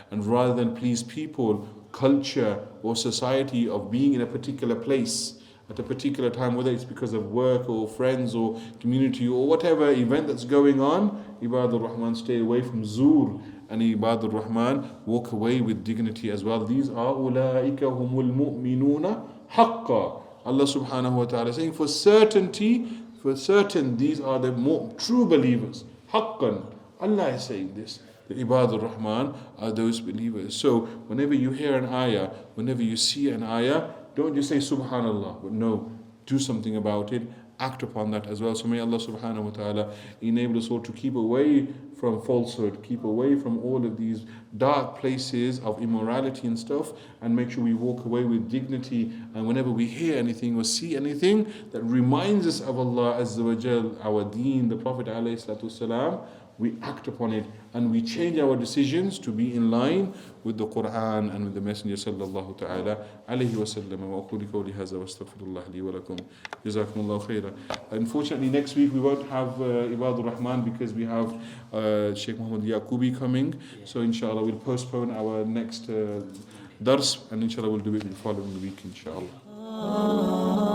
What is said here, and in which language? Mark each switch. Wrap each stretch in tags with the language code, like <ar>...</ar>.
<en>And rather than please people, culture, or society of being in a particular place at a particular time, whether it's because of work or friends or community or whatever event that's going on, Ebaadur-Rahmaan stay away from zur, and Ebaadur-Rahmaan walk away with dignity as well. These are</en> <ar>أُولَٰئِكَ هُمُ الْمُؤْمِنُونَ حَقًّا.</ar> <en>Allah subhanahu wa ta'ala saying for certain, these are the true believers. حَقًّا. Allah is saying this. The Ebaadur-Rahmaan are those believers. So whenever you hear an ayah, whenever you see an ayah, don't just say subhanallah, but no, do something about it, act upon that as well. So may Allah subhanahu wa ta'ala enable us all to keep away from falsehood, keep away from all of these dark places of immorality and stuff, and make sure we walk away with dignity. And whenever we hear anything or see anything that reminds us of Allah Azza wa Jal, our deen, the Prophet alayhi salatu wasalam, we act upon it, and we change our decisions to be in line with the Quran and with the Messenger sallallahu ta'ala alayhi wa sallam.</en> <ar>وأقول قولي هذا واستغفر الله لي ولكم جزاكم الله خيرا.</ar> <en>Unfortunately, next week we won't have Ebaadur-Rahmaan because we have Sheikh Muhammad Yaqubi coming. So inshallah we'll postpone our next dars, and inshallah we'll do it the following week inshallah.</en>